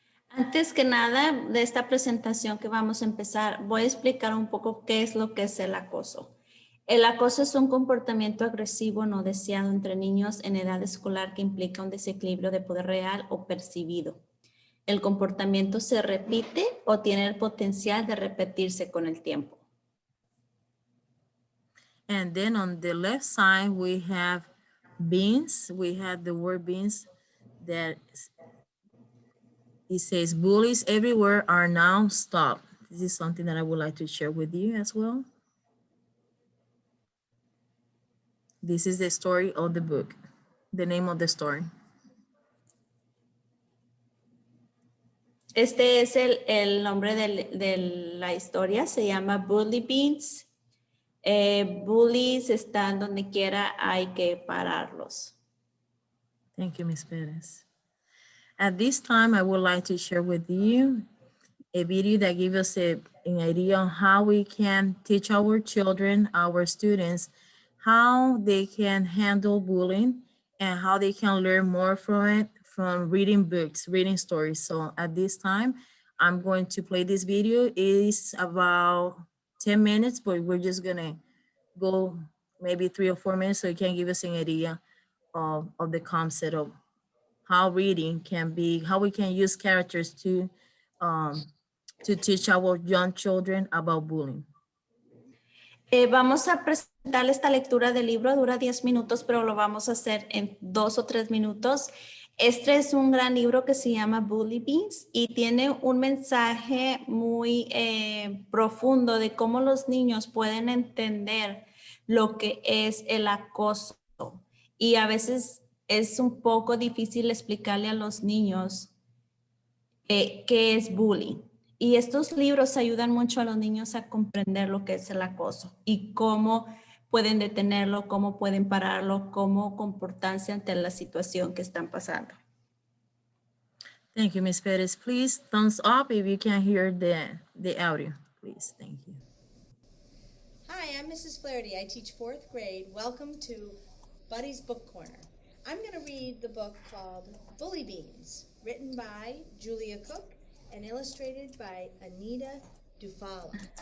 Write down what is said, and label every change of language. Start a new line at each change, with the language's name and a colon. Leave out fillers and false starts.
Spanish: Antes que nada de esta presentación que vamos a empezar, voy a explicar un poco qué es lo que es el acoso. El acoso es un comportamiento agresivo no deseado entre niños en edad escolar que implica un desequilibrio de poder real o percibido. El comportamiento se repite o tiene el potencial de repetirse con el tiempo.
English: And then on the left side, we have beans. We have the word beans that it says bullies everywhere are now stopped. This is something that I would like to share with you as well. This is the story of the book, the name of the story.
Spanish: Este es el nombre de la historia, se llama Bully Beans. Bullies están donde quiera, hay que pararlos.
English: Thank you, Ms. Perez. At this time, I would like to share with you a video that gives us an idea on how we can teach our children, our students, how they can handle bullying and how they can learn more from it from reading books, reading stories. So at this time, I'm going to play this video. It is about 10 minutes, but we're just gonna go maybe 3 or 4 minutes so it can give us an idea of the concept of how reading can be, how we can use characters um, to teach our young children about bullying.
Spanish: Vamos a presentarle esta lectura del libro, dura 10 minutos, pero lo vamos a hacer en 2 o 3 minutos. Este es un gran libro que se llama Bullyings y tiene un mensaje muy profundo de cómo los niños pueden entender lo que es el acoso. Y a veces es un poco difícil explicarle a los niños qué es bullying. Y estos libros ayudan mucho a los niños a comprender lo que es el acoso y cómo pueden detenerlo, cómo pueden pararlo, cómo comportarse ante la situación que están pasando.
English: Thank you, Ms. Perez. Please thumbs up if you can hear the audio, please. Thank you. Hi, I'm Mrs. Flaherty. I teach 4th grade. Welcome to Buddy's Book Corner. I'm going to read the book called Bullyings, written by Julia Cook and illustrated by Anita Dufala.